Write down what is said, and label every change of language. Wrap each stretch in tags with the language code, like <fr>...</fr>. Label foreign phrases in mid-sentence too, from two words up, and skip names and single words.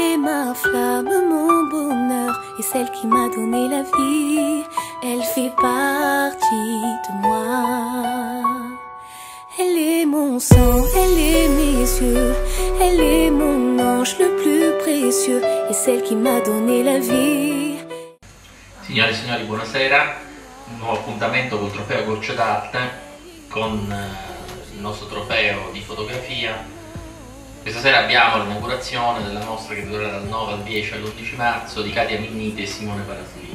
<fr>ma flamme, mon bonheur, et celle qui m'a donné la vie. Elle fait partie de moi. Elle est mon sang, elle est mes yeux, elle est mon ange le plus précieux, et celle qui m'a donné la vie.</fr> <it>Signore e signori, buonasera. Un nuovo appuntamento col trofeo Gocce d'Arte con il nostro trofeo di fotografia. Questa sera abbiamo l'inaugurazione della mostra che durerà dal 9 al 10 all'11 marzo di Katia Minniti e Simone Parasilì.</it>